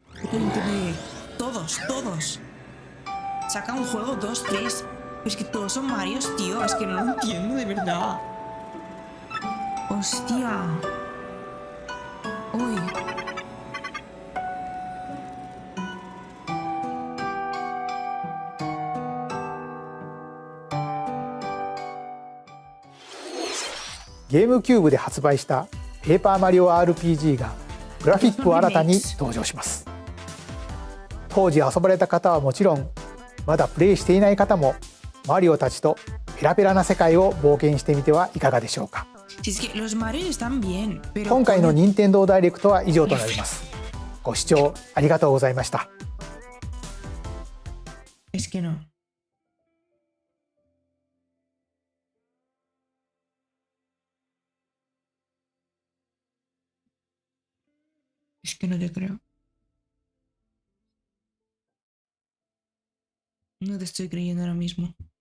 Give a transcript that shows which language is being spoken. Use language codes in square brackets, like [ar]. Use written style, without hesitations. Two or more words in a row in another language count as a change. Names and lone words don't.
[es] todos sacan un juego 2, 3, pero es que todos son Marios, tío, es que no lo entiendo de verdad. Hostia. Uy. [ja] ゲームキューブで発売したペーパーマリオ RPG がグラフィックを新たに登場します。当時遊ばれた方はもちろん、まだプレイしていない方もマリオたちとペラペラな世界を冒険してみてはいかがでしょうか。今回の任天堂ダイレクトは以上となります。ご視聴ありがとうございました。 [es] Es que no. Es que no te creo. No te estoy creyendo ahora mismo.